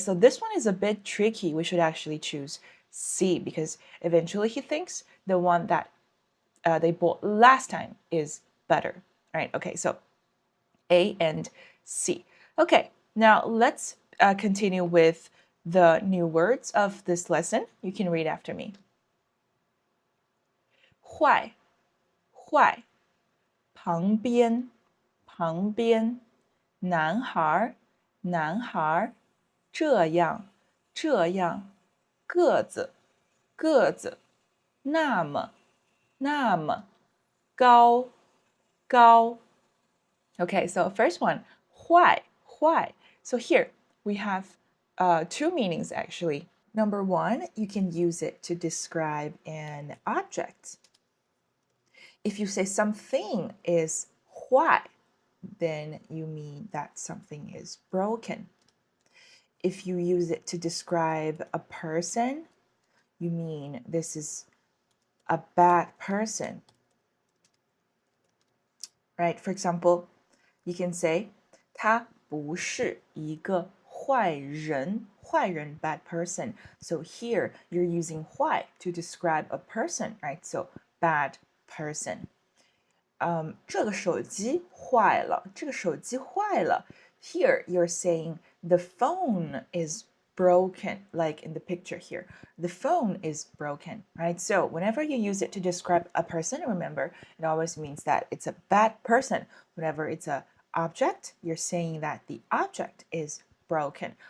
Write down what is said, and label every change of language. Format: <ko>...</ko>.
<en>So this one is a bit tricky. We should actually choose C because eventually he thinks the one that they bought last time is better. Right? Okay, so A and C. Okay, now let's continue with the new words of this lesson. You can read after me.</en> <zh>坏，坏，旁边，旁边，男孩，男孩，这样，这样，个子，个子，那么，那么，高，高。</zh> <en>Okay, so first one, 坏, 坏. So here we have two meanings actually. Number one, you can use it to describe an object. If you say something is 坏, then you mean that something is broken. If you use it to describe a person, you mean this is a bad person. Right? For example, you can say</en> <zh>他不是一个坏人，坏人</zh> <en>bad person. So here you're using 坏 to describe a person, right? So bad person.</en> <zh>这个手机坏了，这个手机坏了。</zh> <en>Here you're saying the phone is broken, like in the picture here. The phone is broken, right? So whenever you use it to describe a person, remember, it always means that it's a bad person. Whenever it's a object, you're saying that the object is broken.</en>